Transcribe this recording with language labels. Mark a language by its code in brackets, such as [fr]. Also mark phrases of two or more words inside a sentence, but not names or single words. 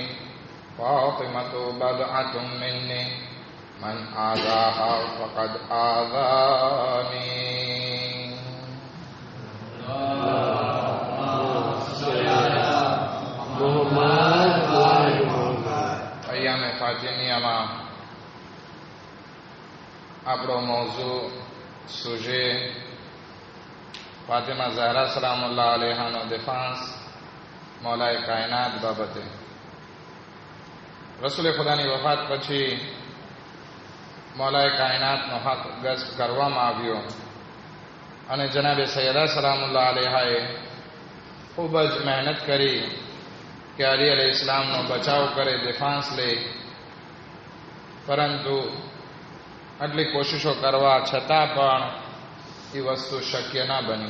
[ar] فاطمة بضعة مني من آذاها فقد آذاني. [ur] أيام فاطمیہ [gu] માં આપણો મોઝુ સુજે ફાતિમા ઝહરા [ar] سلام الله عليها [gu] દિફાંસ મૌલાએ કાયનાત બાબતે. રસૂલે ખુદાની વફાત પછી મૌલાએ કાયનાતનો હક ગસ્પ કરવામાં આવ્યો અને જનાબે સૈયદા [ar] سلام الله عليها [gu] ખૂબ જ મહેનત કરી કે અલી [ar] عليه السلام [gu] બચાવ કરે, દિફાંસ લે, પરંતુ આટલી કોશિશો કરવા છતાં પણ એ વસ્તુ શક્ય ના બની.